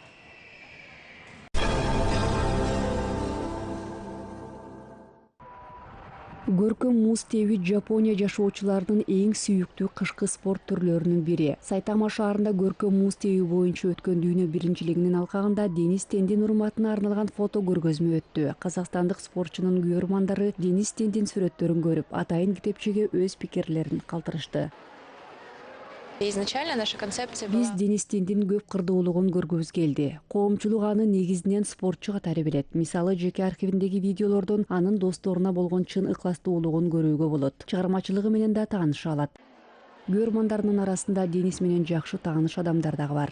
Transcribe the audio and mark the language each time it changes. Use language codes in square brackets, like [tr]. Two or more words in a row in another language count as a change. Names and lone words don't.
[ky] Көркөм муз тебүү Жапония жашоочуларынын эң сүйүктүү кышкы спорт түрлөрүнүн бири. Сайтама шаарында көркөм муз тебүү боюнча өткөн дүйнө биринчилигинин алкагында Денис Тендин урматына арналган фото көргөзмө өттү. Казакстандык спортчунун күйөрмандары Денис Тендин сүрөттөрүн көрүп, атайын китепчеге өз пикирлерин калтырышты. [ru] Изначально наша концепция [ky] Биз Денис Тендин көп кырдуулугун көргүбүз келди. Коомчулук аны негизинен спортчу катары билет. Мисалы, жеке архивиндеги видеолордон анын досторуна болгон чын ыкластуулугун көрүүгө болот. Чыгармачылыгы менен да тааныша алат. Күйөрмандарынын арасында Денис менен жакшы тааныш адамдар дагы бар.